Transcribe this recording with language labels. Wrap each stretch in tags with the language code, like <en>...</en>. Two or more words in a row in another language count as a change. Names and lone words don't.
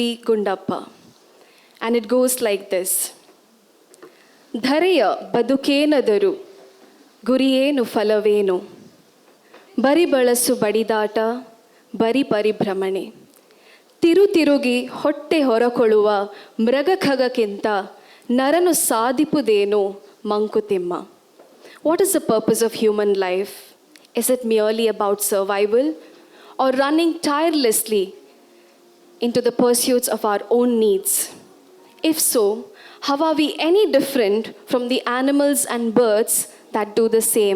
<en>Gundappa. And it goes like this.</en> <kn>ಧರೆಯ ಬದುಕೇನದರು ಗುರಿಯೇನು ಫಲವೇನು ಬರಿ ಬಳಸು ಬಡಿದಾಟ ಬರಿ ಪರಿಭ್ರಮಣೆ ತಿರುಗಿ ಹೊಟ್ಟೆ ಹೊರಕೊಳ್ಳುವ ಮೃಗಖಗಕ್ಕಿಂತ ನರನು ಸಾಧಿಪುದೇನು ಮಂಕುತಿಮ್ಮ.</kn> <en>What is the purpose of human life? Is it merely about survival or running tirelessly into the pursuits of our own needs? If so, how are we any different from the animals and birds that do the same?</en>